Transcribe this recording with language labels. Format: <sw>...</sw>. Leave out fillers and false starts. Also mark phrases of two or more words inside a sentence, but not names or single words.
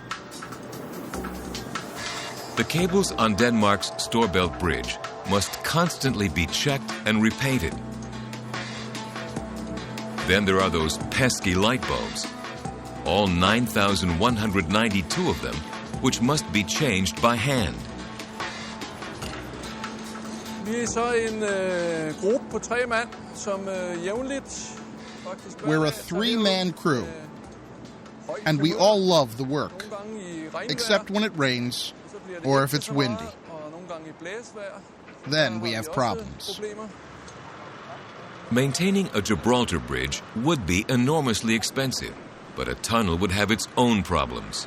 <en>The cables on Denmark's Storebælt Bridge must constantly be checked and repainted. Then there are those pesky light bulbs, all 9,192 of them, which must be changed by hand.</en> <da>Vi så en gruppe på 3 mand, som jævnligt faktisk.</da> <en>We're a 3-man crew, and we all love the work, except when it rains or if it's windy. Then we have problems. Maintaining a Gibraltar Bridge would be enormously expensive, but a tunnel would have its own problems.</en>